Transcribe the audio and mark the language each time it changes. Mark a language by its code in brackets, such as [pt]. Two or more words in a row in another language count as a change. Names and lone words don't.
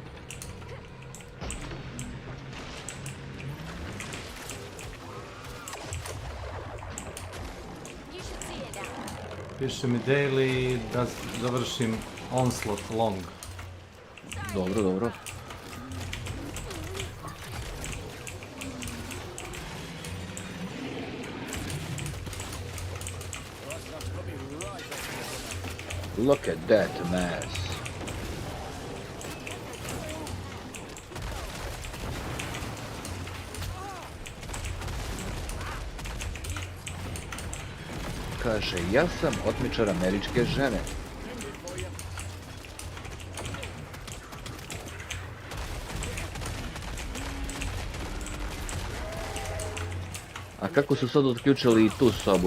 [en] You should see it now. [sr] Piše mi daily da završim [en] onslaught long. [sr] Dobro, dobro. [en] Look at that mess. [sr] Kaže, ja sam otmičar američke žene. A kako su sad otključili i tu sobu?